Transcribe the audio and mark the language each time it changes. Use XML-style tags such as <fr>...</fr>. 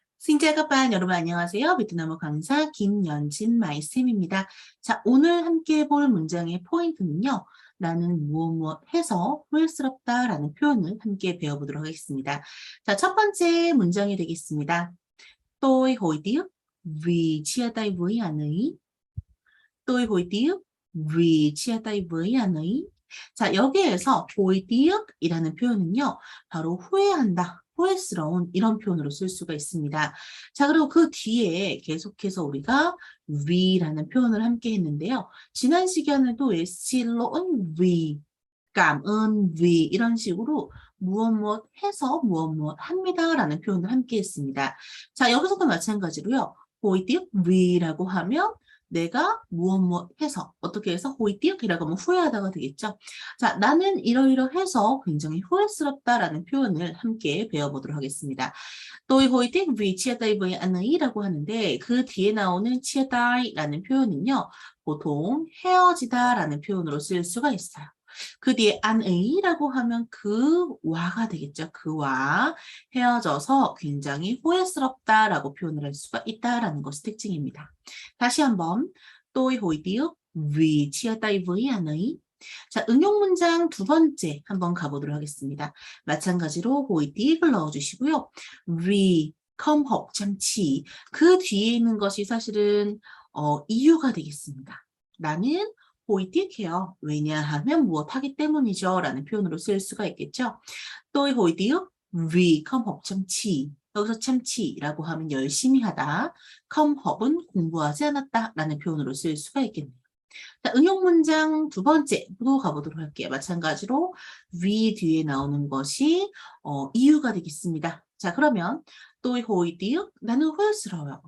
<ko>신짜가반 여러분 안녕하세요. 베트남어 강사 김연진 마이쌤입니다. 자, 오늘 함께 해볼 문장의 포인트는요. 나는 무엇 해서 후회스럽다 라는 표현을 함께 배워보도록 하겠습니다. 자, 첫 번째 문장이 되겠습니다.</ko> <vi>Tôi hối tiếc vì chia tay với anh ấy. Tôi hối tiếc vì chia tay với anh ấy.</vi> <ko>자, 여기에서 hối tiếc이라는 표현은요. 바로 후회한다, 후회스러운 이런 표현으로 쓸 수가 있습니다. 자, 그리고 그 뒤에 계속해서 우리가 위라는 표현을 함께 했는데요. 지난 시간에도</ko> <vi>xin lỗi vì, cảm ơn vì</vi> <ko>이런 식으로 무엇 해서 무엇 합니다 라는 표현을 함께 했습니다. 자, 여기서도 마찬가지로요.</ko> <vi>hối tiếc vi</vi> <ko>라고 하면 내가 무엇 해서 어떻게 해서 hối tiếc이라고 하면 후회하다가 되겠죠. 자, 나는 이러이러해서 굉장히 후회스럽다라는 표현을 함께 배워보도록 하겠습니다.</ko> <vi>Tôi hối tiếc vì chia tay với anh ấy</vi> <ko>라고 하는데 그 뒤에 나오는 chia tay라는 표현은요. 보통 헤어지다라는 표현으로 쓸 수가 있어요. 그 뒤에</ko> <vi>anh ấy</vi> <ko>라고 하면 그와가 되겠죠. 그와 헤어져서 굉장히 후회스럽다라고 표현을 할 수가 있다라는 것이 특징입니다. 다시 한번</ko> <vi>Tôi hối tiếc vì chia tay với anh ấy.</vi> <ko>자, 응용 문장 두 번째 한번 가보도록 하겠습니다. 마찬가지로 hối tiếc을 넣어주시고요.</ko> <vi>vì không học chăm chỉ</vi> <ko>그 뒤에 있는 것이 사실은 이유가 되겠습니다. 나는 hối tiếc해요. 왜냐하면 무엇하기 때문이죠. 라는 표현으로 쓸 수가 있겠죠.</ko> <vi>Tôi hối tiếc vì không học chăm chỉ.</vi> <ko>여기서 참치라고 하면 열심히 하다.</ko> <vi>không học</vi> <ko>은 공부하지 않았다. 라는 표현으로 쓸 수가 있겠네요. 자, 응용 문장 두 번째로 가보도록 할게요. 마찬가지로 vì 뒤에 나오는 것이 이유가 되겠습니다. 자, 그러면</ko> <vi>tôi hối tiếc</vi> <ko>나는 후회스러워요.</ko>